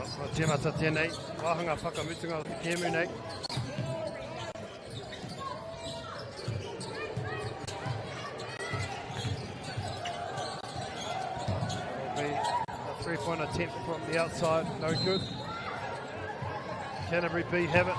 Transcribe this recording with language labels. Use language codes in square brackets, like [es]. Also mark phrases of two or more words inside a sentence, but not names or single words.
[mi] Temata tēnei, wāhanga whakamutunga o te kēmu nei. [en] Will be a three-point attempt from the outside, no good. Canterbury B have it.